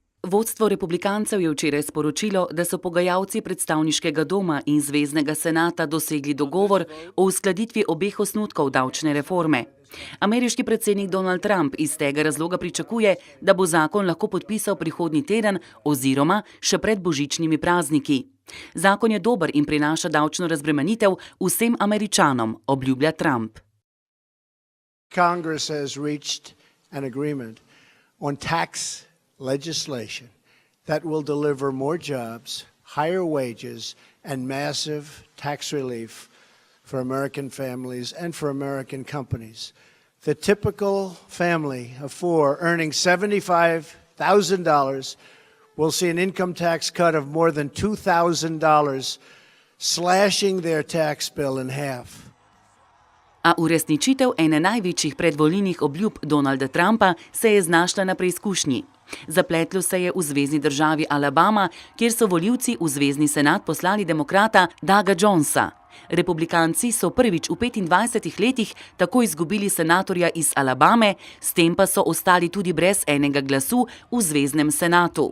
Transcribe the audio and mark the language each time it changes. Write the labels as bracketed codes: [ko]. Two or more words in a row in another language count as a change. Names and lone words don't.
[sl] Vodstvo republikancev je včeraj sporočilo, da so pogajalci predstavniškega doma in zveznega senata dosegli dogovor o uskladitvi obeh osnutkov davčne reforme. Ameriški predsednik Donald Trump iz tega razloga pričakuje, da bo zakon lahko podpisal prihodnji teden oziroma še pred božičnimi prazniki. Zakon je dober in prinaša davčno razbremenitev vsem Američanom, obljublja Trump. [en] Congress has reached an agreement on tax legislation that will deliver more jobs, higher wages, and massive tax relief for American families and for American companies. The typical family of four earning $75,000 will see an income tax cut of more than $2,000, slashing their tax bill in half. [sl] A uresničitev ene največjih predvolilnih obljub Donalda Trumpa se je znašla na preizkušnji. Zapletlo se je v zvezni državi Alabama, kjer so volivci v zvezni senat poslali demokrata Douga Jonesa. Republikanci so prvič v 25 letih tako izgubili senatorja iz Alabame, s tem pa so ostali tudi brez enega glasu v zveznem senatu.